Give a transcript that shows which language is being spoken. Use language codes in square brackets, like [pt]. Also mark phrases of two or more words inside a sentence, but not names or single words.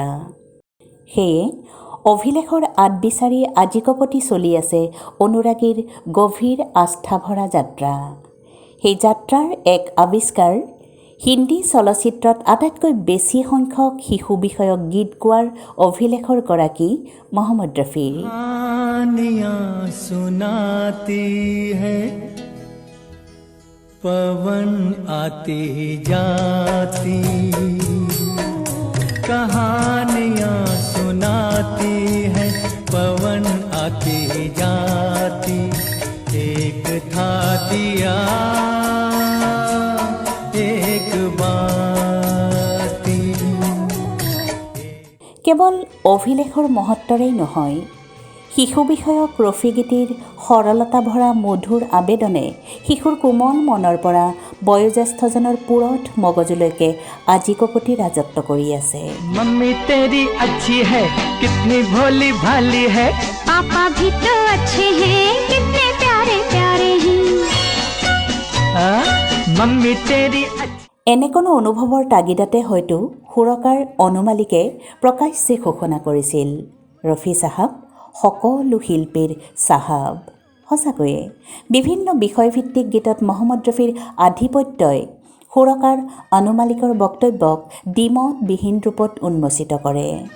[as] সেয়ে অভিলেখৰ আঁত বিচাৰি আজিকপতি চলি আছে অনুৰাগীৰ গভীৰ আস্থাভৰা যাত্ৰা। সেই যাত্ৰাৰ এক আৱিষ্কাৰ হিন্দী চলচ্চিত্ৰত আটাইতকৈ বেছি সংখ্যক শিশু বিষয়ক গীত গোৱাৰ অভিলেখৰ গৰাকী মহম্মদ ৰফি। [hi] पवन आती जाती कहानियाँ सुनाती है पवन आती जाती एक था दिया एक बाती। [as] কেৱল অভিলেখৰ মহত্বৰেই নহয়, শিশু বিষয়ক ৰফি গীতিৰ সৰলতা ভৰা মধুৰ আবেদনে শিশুৰ কোমল মনৰ পৰা বয়োজ্যেষ্ঠজনৰ পুৰঠ মগজুলৈকে আজিকপতি ৰাজত্ব কৰি আছে। [hi] मम्मी तेरी अच्छी है कितनी भोली भाली है पापा भी तो अच्छे हैं कितने प्यारे प्यारे हैं मम्मी तेरी [as] এনে কোনো অনুভৱৰ তাগিদাতে হয়তো সুৰকাৰ অনুমালিকে প্ৰকাশ্যে ঘোষণা কৰিছিল, ৰফি চাহাব সকলো শিল্পীৰ চাহাব। সঁচাকৈয়ে বিভিন্ন বিষয়ভিত্তিক গীতত মহম্মদ ৰফিৰ আধিপত্যই সুৰকাৰ অনুমালিকৰ বক্তব্যক দ্বিমতবিহীন ৰূপত উন্মোচিত কৰে।